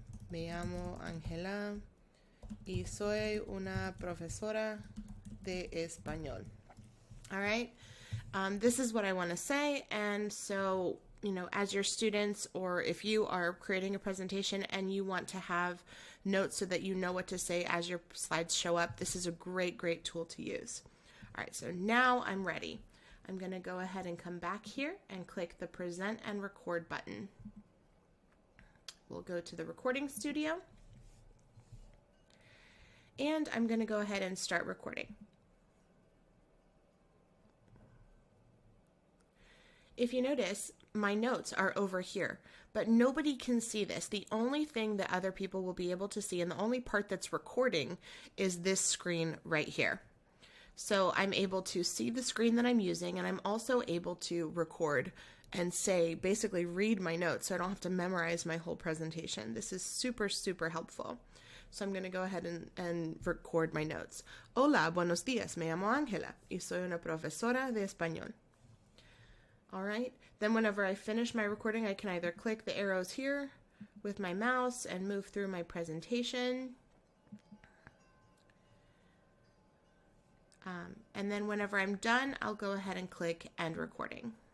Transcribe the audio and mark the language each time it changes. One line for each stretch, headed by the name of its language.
Spanish: Me llamo Angela y soy una profesora de español.
English: All right. This is what I want to say. And so, you know, as your students, or if you are creating a presentation and you want to have notes so that you know what to say as your slides show up, this is a great tool to use. All right, so now I'm ready. I'm going to go ahead and come back here and click the Present and Record button. We'll go to the recording studio, and I'm going to go ahead and start recording. If you notice, my notes are over here, but nobody can see this. The only thing that other people will be able to see, and the only part that's recording, is this screen right here. So I'm able to see the screen that I'm using, and I'm also able to record and say, basically read my notes, so I don't have to memorize my whole presentation. This is super helpful. So I'm going to go ahead and record my notes.
Spanish: Hola, buenos días, me llamo Ángela y soy una profesora de español.
English: All right, then whenever I finish my recording, I can either click the arrows here with my mouse and move through my presentation. And then whenever I'm done, I'll go ahead and click End Recording.